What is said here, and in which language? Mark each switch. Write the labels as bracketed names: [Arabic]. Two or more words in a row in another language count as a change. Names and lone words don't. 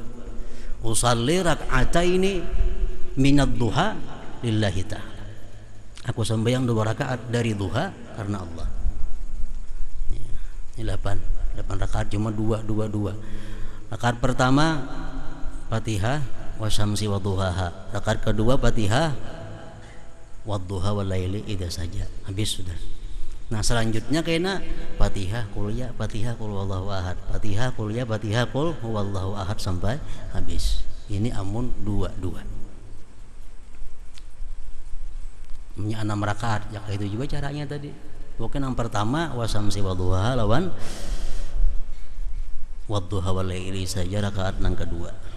[Arabic] أصلي ركعتين من الضحى لله تعالى. [Banjar] Aku sembahyang 2 rakaat dari duha karena Allah. Ini 8 rakaat cuma 2-2. Rakaat pertama Fatihah wasyamsi wadduhaha. Rakaat kedua Fatihah wadduha wal laili idza saja. Habis sudah. Nah, selanjutnya kena Fatihah qul ya, Fatihah qul huwallahu ahad, Fatihah qul ya, Fatihah qul huwallahu ahad sampai habis. Ini amun 2-2. Punya 6 rakaat. Ya itu juga caranya tadi. Pokoknya yang pertama wasamsi wadduha lawan wadduha wal laili saja rakaat yang kedua.